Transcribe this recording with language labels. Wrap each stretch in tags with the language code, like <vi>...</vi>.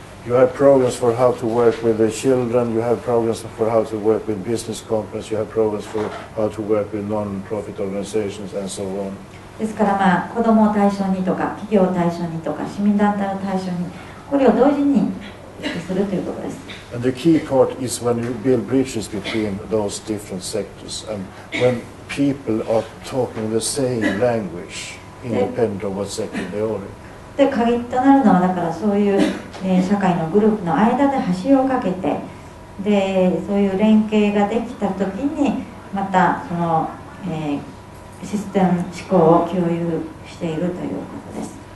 <en>You have programs for how to work with the children, you have programs for how to work with business companies, you have programs for how to work with non-profit organizations and so on.</en> <ja>ですから子どもを対象にとか企業を対象にとか市民団体を対象にこれを同時にするということです。</ja> <en>And the key part is when you build bridges between those different sectors and when people are talking the same language, independent of what sector they are in.</en> <ja>で鍵となるのはだからそういう、社会のグループの間で橋を架けてでそういう連携ができたときにまたその、システム思考を共有しているということです。</ja>